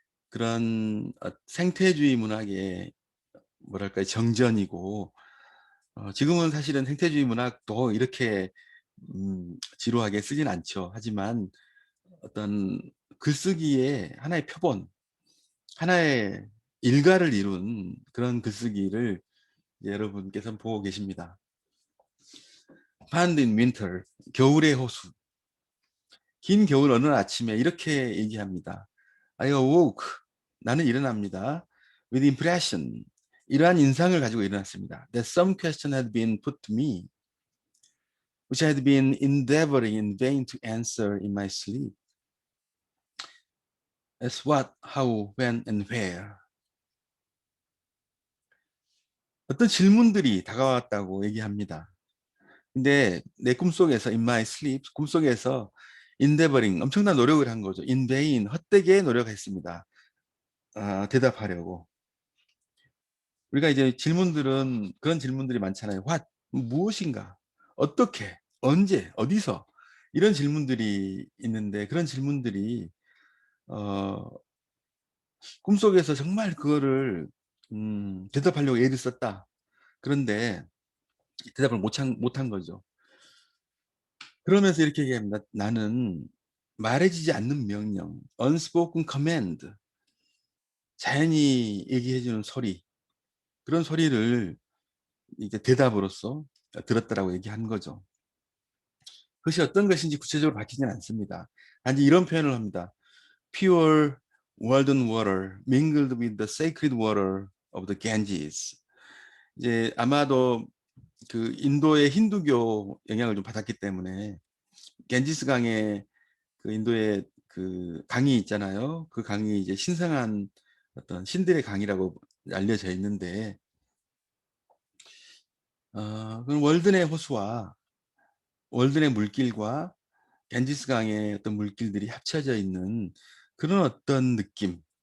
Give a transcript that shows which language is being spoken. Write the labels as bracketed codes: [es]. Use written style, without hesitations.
[ko] 그런 생태주의 문학의 뭐랄까요, 정전이고, 지금은 사실은 생태주의 문학도 이렇게 지루하게 쓰진 않죠. 하지만 어떤 글쓰기의 하나의 표본, 하나의 일가를 이룬 그런 글쓰기를 이제 여러분께서 보고 계십니다. [en] Pond in Winter, [ko] 겨울의 호수. 긴 겨울 어느 아침에 이렇게 얘기합니다. [en] I awoke, [ko] 나는 일어납니다. [en] With impression, [ko] 이러한 인상을 가지고 일어났습니다. [en] That some question had been put to me, which I had been endeavoring in vain to answer in my sleep. As what, how, when, and where. [ko] 어떤 질문들이 다가왔다고 얘기합니다. 근데 내 꿈속에서, [en] in my sleep, [ko] 꿈속에서 endeavoring, 엄청난 노력을 한 거죠. [en] In vain, [ko] 헛되게 노력했습니다. 대답하려고. 우리가 이제 질문들은 그런 질문들이 많잖아요. [en] What? [ko] 무엇인가? 어떻게? 언제? 어디서? 이런 질문들이 있는데 그런 질문들이 어, 꿈속에서 정말 그거를 대답하려고 애를 썼다. 그런데 대답을 못한 거죠. 그러면서 이렇게 얘기합니다. 나는 말해지지 않는 명령, [en] unspoken command, [ko] 자연히 얘기해주는 소리, 그런 소리를 이제 대답으로서 들었다라고 얘기한 거죠. 그것이 어떤 것인지 구체적으로 밝히지는 않습니다. 단지 이런 표현을 합니다. [en] Pure golden water mingled with the sacred water of the Ganges. [ko] 이제 아마도 그 인도의 힌두교 영향을 좀 받았기 때문에 겐지스 강에 그 인도의 그 강이 있잖아요. 그 강이 이제 신성한 어떤 신들의 강이라고 알려져 있는데, 그런 월든의 호수와 월든의 물길과 겐지스 강의 어떤 물길들이 합쳐져 있는 그런 어떤 느낌.